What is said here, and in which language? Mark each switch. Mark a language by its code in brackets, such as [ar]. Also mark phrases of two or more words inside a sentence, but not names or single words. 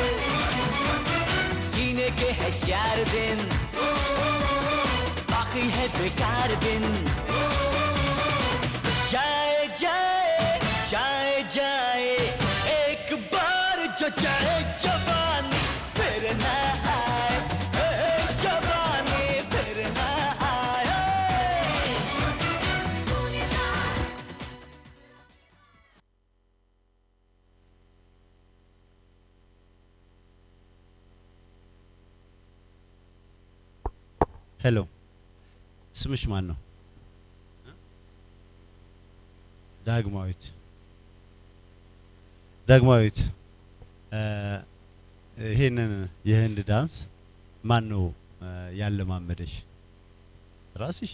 [hi] जीने के है 4 दिन बाकी है बेकार दिन जाए जाए जाए जाए एक बार जो चाहे जवानी फिर ना आए जवानी फिर ना आए [am] हेलो ስምሽ ማን ነው? ዳግማዊት ዳግማዊት ይሄንን የህንድ ዳንስ ማን ነው ያለማመደሽ? ራስሽ?